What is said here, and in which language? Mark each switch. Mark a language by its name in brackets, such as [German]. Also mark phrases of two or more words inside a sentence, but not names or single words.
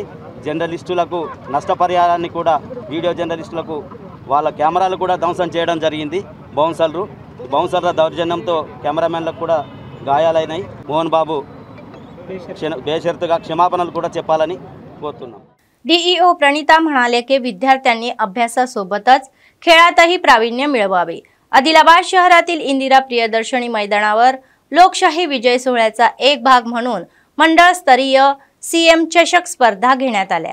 [Telugu] జర్నలిస్టులకు నష్టపరిహారాన్ని కూడా వీడియో జర్నలిస్టులకు వాళ్ళ కెమెరాలు కూడా ధ్వంసం చేయడం జరిగింది। బౌన్సర్ల దౌర్జన్యంతో కెమెరామెన్లకు కూడా గాయాలైనాయి। మోహన్ బాబు బేషరతుగా క్షమాపణలు కూడా చెప్పాలని కోరుతున్నాం। [Marathi] DEO प्रणिता म्हणाले की विद्यार्थ्यांनी अभ्यासासोबतच खेळातही प्रावीण्य मिळवावे। आदिलाबाद शहरातील इंदिरा प्रियदर्शनी मैदानावर लोकशाही विजय सोहळ्याचा एक भाग म्हणून मंडळस्तरीय CM चषक स्पर्धा घेण्यात आल्या।